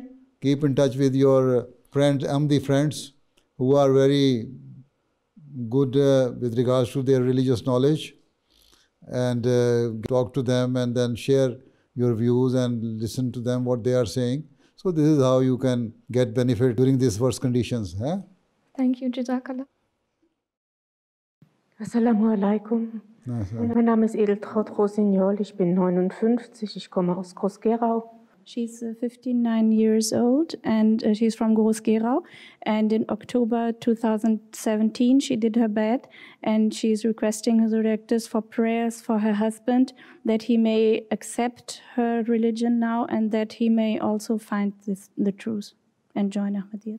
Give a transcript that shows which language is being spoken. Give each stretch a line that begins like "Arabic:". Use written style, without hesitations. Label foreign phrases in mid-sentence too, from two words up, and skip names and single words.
English: Keep in touch with your friends, Ahmadi friends, who are very good with regards to their religious knowledge, and talk to them and then share your views and listen to them what they are saying. So this is how you can get benefit during these worst conditions. Huh? Thank you, Jazakallah.
Arabic: السلام عليكم.
German: Mein Name ist Edeltraut Rosignol, ich bin 59, ich komme aus Groß-Gerau.
English: She's 59 years old and she's from Groß-Gerau. And in October 2017, she did her Bai'at and she's requesting her directors for prayers for her husband that he may accept her religion now and that he may also find the truth and join Ahmadiyyat.